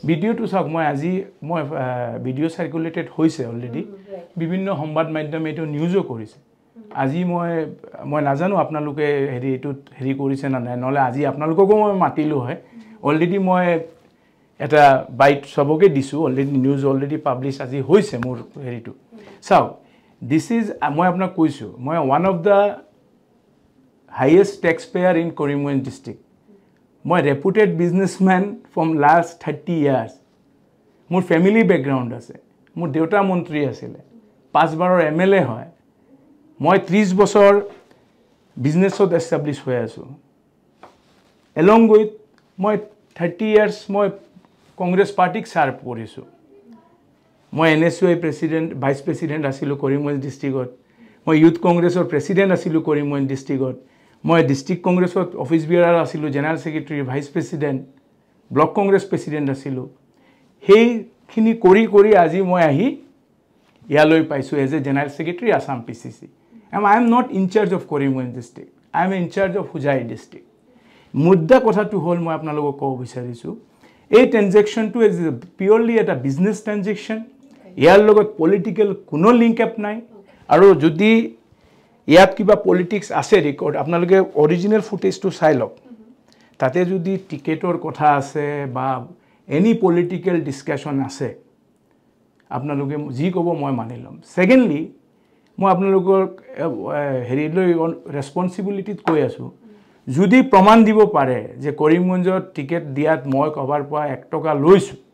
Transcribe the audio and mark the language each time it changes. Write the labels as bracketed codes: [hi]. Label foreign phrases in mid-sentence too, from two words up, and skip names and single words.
[as] ভিডিওটো চাওক মই আজি মই [en] video circulated [as] হৈছে অলৰেডি বিভিন্ন সংবাদ মাধ্যমে এটো নিউজও কৰিছে আজি মই নাজানো আপোনালোকে এটোত হেৰি কৰিছে না নাই নহলে আজি আপোনালোককো মই মাতিলো হয় অলৰেডি মই এটা বাইট সবকে দিছো অলৰেডি [en] news already publish [as] আজি হৈছে মোৰ হেৰিটো চাওক [en] this is [as] মই আপোনাক কৈছো মই [en] one of the highest taxpayer in Karimganj district. My reputed businessman from last 30 years. [as] মোৰ [en] family background [as] আছে মোৰ দেউতা মন্ত্ৰী আছিল 5 বাৰৰ MLA হয় মই 30 বছৰ [en] business established [as] হৈ আছো [en] along with [as] মই [en] 30 years [as] মই [en] Congress party [as] সাৰ্ভ কৰিছো মই [en] NSUI president vice president [as] আছিলো [en] Karimganj district [as] মই ইউথ [en] Congress president [as] আছিলো [en] Karimganj district [as] মই [en] district Congress office bearer [as] আছিলো [en] general secretary vice president block Congress president [as] আছিলো হেইখিনি কৰি আজি মই আহি ইয়ালৈ পাইছো [en] as a general secretary Assam PCC I am not in charge of Karimganj district I am in charge of Hojai district [as] মুদ্দা কথাটো হল মই আপোনালোকক কব বিচাৰিছো এই ট্ৰানজাকশনটো [en] is purely [as] এটা [en] business transaction [as] ইয়াৰ লগত পলিটিক্যাল কোনো [en] link up [as] নাই আৰু যদি ইয়াত কিবা পলিটিক্স আছে ৰেকৰ্ড আপোনালোকে [en] original footage [as] চাই লওক তাতে যদি টিকেটৰ কথা আছে বা [en] any political discussion [as] আছে আপোনালোকে যি কব মই মানি লম সেকেন্ডলি মই আপোনালোকৰ হেৰিলৈ ৰেসপন্সিবিলিটিত কৈ আছো যদি প্ৰমাণ দিব পাৰে যে কৰিমগঞ্জত টিকেট দিয়াত মই কভাৰ পৰা 1 টকা লৈছো